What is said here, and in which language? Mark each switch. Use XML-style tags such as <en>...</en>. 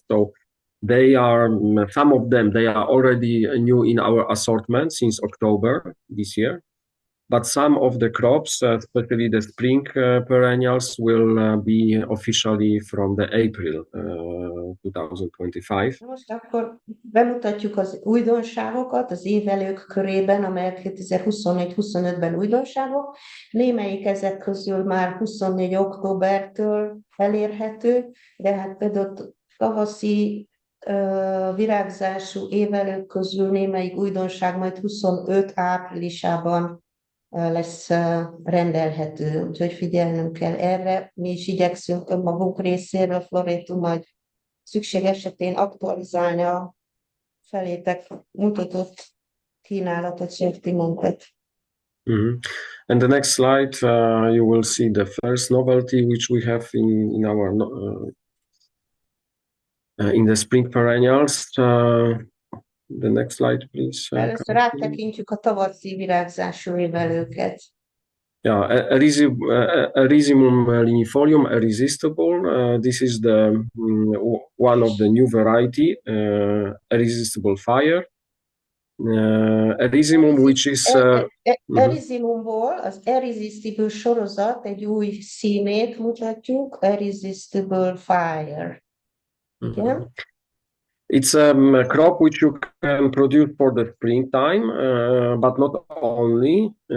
<en>So they are some of them they are already new in our assortment since October this year. But some of the crops, especially the spring perennials, will be officially from the April 2025.</en> <hu>Most akkor bemutatjuk az újdonságokat az évelők körében, amelyek 2024-25-ben újdonságok. Némelyik ezek közül már 24 októbertől elérhető, de hát például tavaszi virágzású évelők közül némelyik újdonság majd 25 áprilisában lesz rendelhető, úgyhogy figyelnünk kell erre. Mi is igyekszünk önmagunk részéről, Floretum, majd szükség esetén aktualizálni a felétek mutatott kínálatot, sortimentet. Mhm.</hu> <en>And the next slide, you will see the first novelty which we have in our in the spring perennials. The next slide, please.</en> <hu>Először áttekintjük a tavaszi virágzású évelőket.</hu> <en>Yeah, Erysimum linifolium, irresistible. This is the one of the new variety, irresistible fire. Erysimum, which is</en> <hu>Erysimumból az Irresistible sorozat egy új színét mutatjuk, Irresistible Fire. Igen.</hu> <en>It's a crop which you can produce for the springtime, but not only.</en>